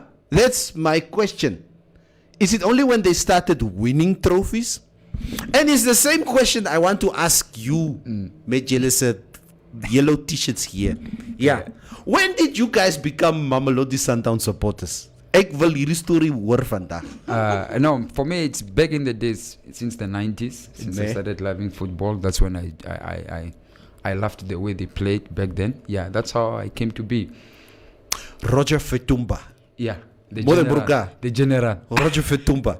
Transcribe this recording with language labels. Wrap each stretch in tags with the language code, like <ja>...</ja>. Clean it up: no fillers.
<en>That's my question. Is it only when they started winning trophies? And it's the same question I want to ask you, Mejelisa, yellow t-shirts here. Yeah. When did you guys become Mamelodi Sundowns supporters?</en> <af>Ek wil hierdie story hoor vandag.</af> <en>No, for me it's back in the days, since the 90s, since I started loving football. That's when I loved the way they played back then. Yeah, that's how I came to be. Roger Fetumba. Yeah. The general. Roger Fetumba.</en>